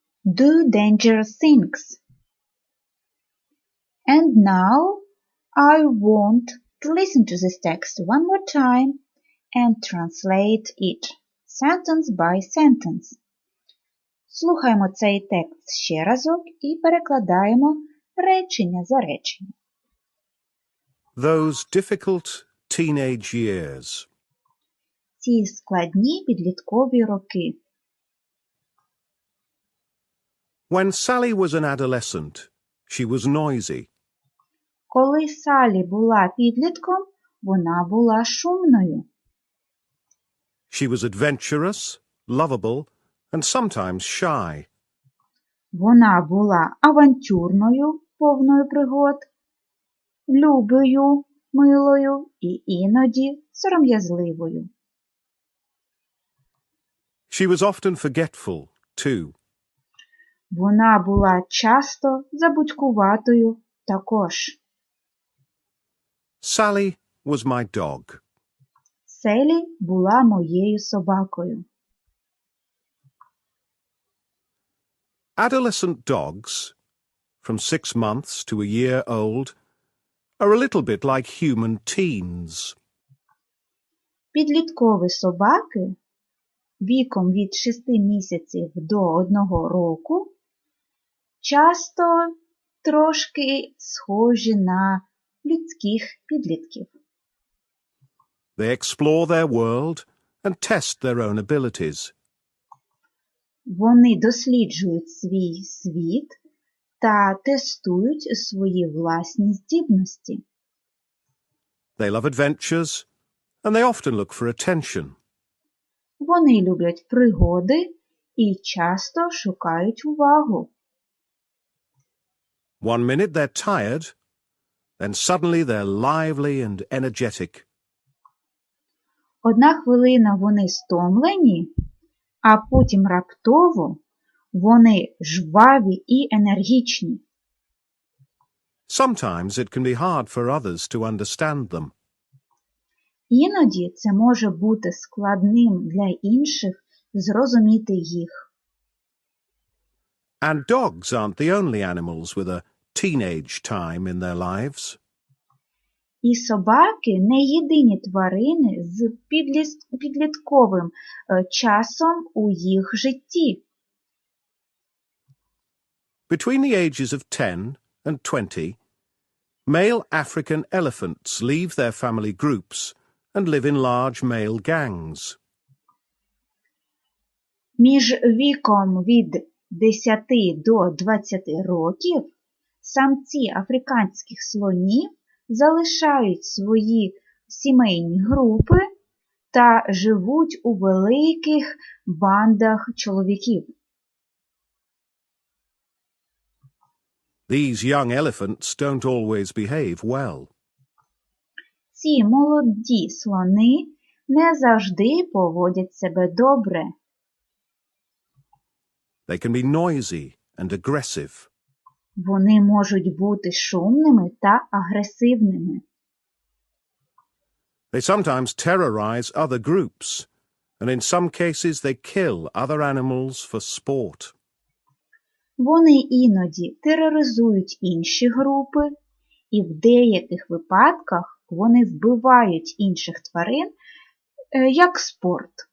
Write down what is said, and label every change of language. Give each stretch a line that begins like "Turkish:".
English: Do dangerous things. And now, I want to listen to this text one more time and translate it sentence by sentence.
Ukrainian: Слухаємо цей текст ще разок і перекладаємо речення за реченням.
English: Those difficult teenage years.
Ukrainian: Ці складні підліткові роки.
English: When Sally was an adolescent, she was noisy.
Ukrainian: Коли Салі була підлітком, вона була шумною.
English: She was adventurous, lovable, and sometimes shy.
Ukrainian: Вона була авантюрною, повною пригод, любою, милою і іноді сором'язливою.
English: She was often forgetful, too.
Ukrainian: Вона була часто забудькуватою також.
English: Sally was my dog.
Ukrainian: Селі була моєю собакою.
English: Adolescent dogs, from 6 months to a year old, are a little bit like human teens.
Ukrainian: Підліткові собаки віком від 6 місяців до 1 року часто трошки схожі на людських підлітків.
English: They explore their world and test their own abilities.
Ukrainian: Вони досліджують свій світ та тестують свої власні здібності.
English: They love adventures, and they often look for attention.
Ukrainian: Вони люблять пригоди і часто шукають увагу.
English: One minute they're tired, then suddenly they're lively and energetic.
Ukrainian: Одна хвилина вони стомлені, а потім раптово вони жваві і енергічні.
English: Sometimes it can be hard for others to understand them.
Ukrainian: Іноді це може бути складним для інших зрозуміти їх.
English: And dogs aren't the only animals with a teenage time in their lives.
Ukrainian: І собаки не єдині тварини з підлітковим часом у їх житті.
English: Between the ages of 10 and 20, male African elephants leave their family groups and live in large male gangs.
Ukrainian: Між віком від 10 до 20 років самці африканських слонів залишають свої сімейні групи та живуть у великих бандах чоловіків.
English: These young elephants don't always behave well.
Ukrainian: Ці молоді слони не завжди поводять себе добре.
English: They can be noisy and aggressive.
Ukrainian: Вони можуть бути шумними та агресивними.
English: They sometimes terrorize other groups, and in some cases they kill other animals for sport.
Ukrainian: Вони іноді тероризують інші групи, і в деяких випадках вони вбивають інших тварин як спорт.